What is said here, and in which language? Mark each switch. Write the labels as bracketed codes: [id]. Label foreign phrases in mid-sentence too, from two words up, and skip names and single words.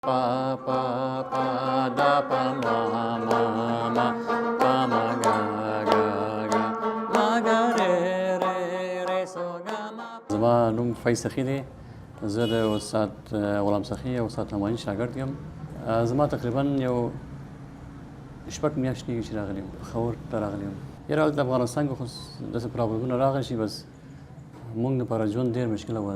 [ps] Pa pa pa da pa ma ma ma pa ma ga ga ga ma ga re re re so ga ma. زما نوم فیض سخي دی. زه د استاد غلام سخي او استاد نعماني شاګرد یم. زما تقریبا یو شپږ میاشتې کېږي چې راغلی یم، پېښور ته راغلی یم. یاره هلته افغانستان کې خو داسې پرابلمونه راغلی شي، بس موږ دپاره ژوند ډېر مشکله و.